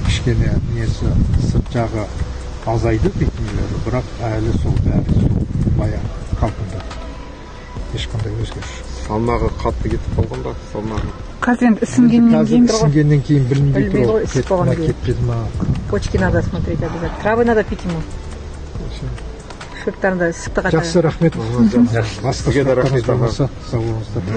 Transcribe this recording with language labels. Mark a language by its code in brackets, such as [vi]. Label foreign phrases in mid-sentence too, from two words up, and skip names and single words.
[kk] Кішкене несі сырт жағы азайды дейді нелері, бірақ әлі сол бәрі сол баяғы қалпында. Ешқандай өзгеріс жоқ. Салмағы қатты кетіп қалған ба? Салмағы. Қазір енді ісінгеннен кейін Қазір ісінгеннен кейін білінбей Білмей тұр. ғой, ісіп Кетті ма, қалған кейін. кетпеді ма. [ru] Почки надо смотреть обязательно. Травы надо пить ему. [kk] Шөптарында ісікті қатар. Жақсы, рахмет. Басқа Сізге де сұрақтарыңыз рахмет, аға. болмаса сау болыңыздар.